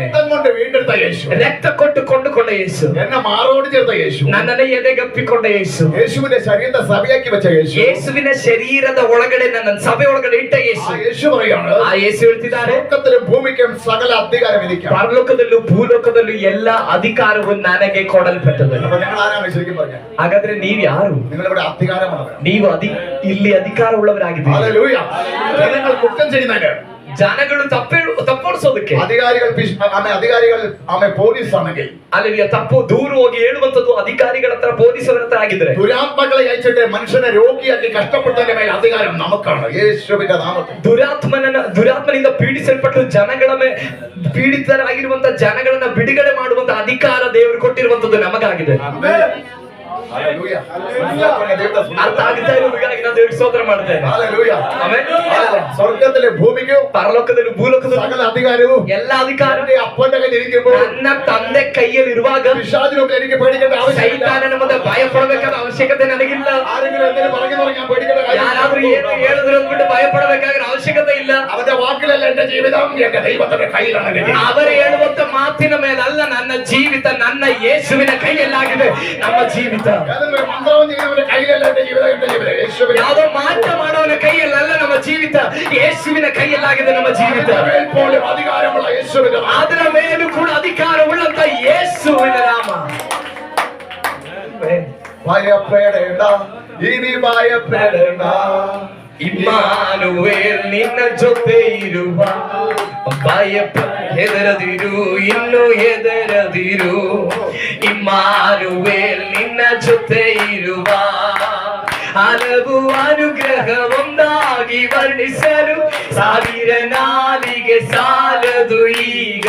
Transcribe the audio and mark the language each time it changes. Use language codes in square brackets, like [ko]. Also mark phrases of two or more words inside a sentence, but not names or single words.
[ml] രക്തം കൊണ്ട് വീണ്ടെടുത്ത യേശു, [kn] ರಕ್ತ ಕೊಟ್ಟು ಕೊಂಡುಕೊಂಡ ಯೇಸು, [ml] എന്നെ മാറോട് ചേർത്ത യേശു, [kn] ನನ್ನನ್ನು ಎದೆಗಪ್ಪಿಕೊಂಡ ಯೇಸು, [ml] യേശുവിന്റെ ശരീരത്തെ സഭയാക്കി വെച്ച യേശു, [kn] ಯೇಸುವಿನ ಶರೀರದ ಒಳಗಡೆ ನನ್ನ ಸಭೆ ಒಳಗಡೆ ಇಟ್ಟ ಯೇಸು. [ml] ആ യേശു പറയാണ്, [kn] ಆ ಯೇಸು ಹೇಳ್ತಿದ್ದಾರೆ, [ml] സ്വർഗ്ഗത്തിലും ഭൂമിക്കും സകല അധികാരം എനിക്കാണ്. [kn] ಪರಲೋಕದಲ್ಲೂ ಭೂಲೋಕದಲ್ಲೂ ಎಲ್ಲ ಅಧಿಕಾರವು ನನಗೆ ಕೊಡಲ್ಪಟ್ಟது. [ml] അപ്പൊ ഞങ്ങൾ ആരാണ് ശരിക്കും പറഞ്ഞത്? [kn] ಹಾಗಾದ್ರೆ ನೀವ್ ಯಾರು? [ml] നിങ്ങളിവിടെ അധികാരമാണ്. [kn] ನೀವು ಇಲ್ಲಿ ಅಧಿಕಾರ ಉಳ್ಳವರಾಗಿದ್ದೀರಿ. [ml] ഹല്ലേലൂയ. ജനങ്ങൾ കുറ്റം ചെയ്യുന്നതിന്, [kn] ಜನಗಳು ತಪ್ಪೋಡಿಸೋದಕ್ಕೆ, [ml] അധികാരികൾ പോലീസ് ആണെങ്കിൽ, [kn] ಅಲ್ಲಿ ತಪ್ಪು ದೂರು ಹೋಗಿ ಹೇಳುವಂತದ್ದು ಅಧಿಕಾರಿಗಳ ಹತ್ರ, ಪೊಲೀಸರ ಹತ್ರ ಆಗಿದ್ರೆ, [ml] ദുരാത്മാക്കളെ അയച്ചിട്ട് മനുഷ്യനെ രോഗിയാക്കി കഷ്ടപ്പെട്ടതിന്റെ മേൽ അധികാരം നമുക്കാണ്, യേശുവിന്റെ നാമത്തിൽ. [kn] ದುರಾತ್ಮನಿಂದ ಪೀಡಿಸಲ್ಪಟ್ಟು ಜನಗಳ ಪೀಡಿತರಾಗಿರುವಂತ ಜನಗಳನ್ನ ಬಿಡುಗಡೆ ಮಾಡುವಂತ ಅಧಿಕಾರ ದೇವರು ಕೊಟ್ಟಿರುವಂತದ್ದು ನಮಗಾಗಿದೆ. [ml] ഹല്ലേലൂയ. [kn] ಅರ್ಥ ಆಗ್ತಾ ಇರೋದಕ್ಕಾಗಿ ನಾನು ದೇವರಿಗೆ ಸ್ತೋತ್ರ ಮಾಡ್ತೇನೆ. [ml] ഹല്ലേലൂയ. [kn] ಆಮೆನ್. [ml] സ്വർഗ്ഗത്തിലെ ഭൂമിക്കും [kn] ಪರಲೋಕದಲ್ಲಿ ಭೂಲೋಕದಲ್ಲಿ [ml] സകല അധികാരവും [kn] ಎಲ್ಲ ಅಧಿಕಾರ [ml] അപ്പന്റെ കയ്യിൽ ഇരിക്കുമ്പോൾ [kn] ನನ್ನ ತಂದೆ ಕೈಯಲ್ಲಿ ಇರುವಾಗ [ml] പിശാചിനൊക്കെ എനിക്ക് പേടിക്കേണ്ട ആവശ്യമില്ല. [kn] ಸೈತಾನನ ಮುಂದೆ ಭಯ ಪಡಬೇಕಾದ ಅವಶ್ಯಕತೆ ನನಗಿಲ್ಲ. [ml] ആരെങ്കിലും എന്തെങ്കിലും പറഞ്ഞു ഞാൻ പേടിക്കേണ്ട [kn] ಯಾರಾದ್ರೂ [ml] കാര്യമില്ല. [kn] ಏನು ಹೇಳಿದ್ರು ಅಂದ್ಬಿಟ್ಟು ಭಯ ಪಡಬೇಕಾಗಿರೋ ಅವಶ್ಯಕತೆ ಇಲ್ಲ. [ml] അവന്റെ വാക്കിലല്ല എന്റെ ജീവിതം, എന്റെ ദൈവത്തിന്റെ കയ്യിലാണ്. [kn] ಅವರು ಹೇಳುವಂತ ಮಾತಿನ ಮೇಲಲ್ಲ ನನ್ನ ಜೀವಿತ, ನನ್ನ ಯೇಸುವಿನ ಕೈಯಲ್ಲಾಗಿದೆ ನಮ್ಮ ಜೀವಿತ. [ml] ഏതെങ്കിലും മന്ത്രവും ചെയ്യുന്നവന്റെ കയ്യിലല്ല എന്റെ ജീവിതം, എന്റെ ജീവിതം യേശുവിന്റെ. [kn] ಯಾವುದೋ ಮಾತ್ರ ಮಾಡೋನ ಕೈಯಲ್ಲಲ್ಲ ನಮ್ಮ ಜೀವಿತ, ಯೇಸುವಿನ ಕೈಯಲ್ಲಾಗಿದೆ ನಮ್ಮ ಜೀವಿತ. [ml] പോലും അധികാരമുള്ള യേശുവിന്റെ നാമം. [kn] ಅದರ ಮೇಲೂ ಕೂಡ ಅಧಿಕಾರವುಳ್ಳಂತ ಯೇಸುವಿನ ನಾಮ. [ml] ഭയപ്പെടേണ്ട, ഇനി ഭയപ്പെടേണ്ട, [kn] ಇಮ್ಮಾನುವೇಲ್ ನಿನ್ನ ಜೊತೆ ಇರುವ, ಹೆದರದಿರು, ಇನ್ನು ಹೆದರದಿರು. ಇಮ್ಮಾನುವೇಲ್ ನಿನ್ನ ಜೊತೆ ಇರುವ, ಹಲವು ಅನುಗ್ರಹ ಒಂದಾಗಿ ವರ್ಣಿಸಲು 1000 ನಾಲಿಗೆ ಸಾಲದು ಈಗ.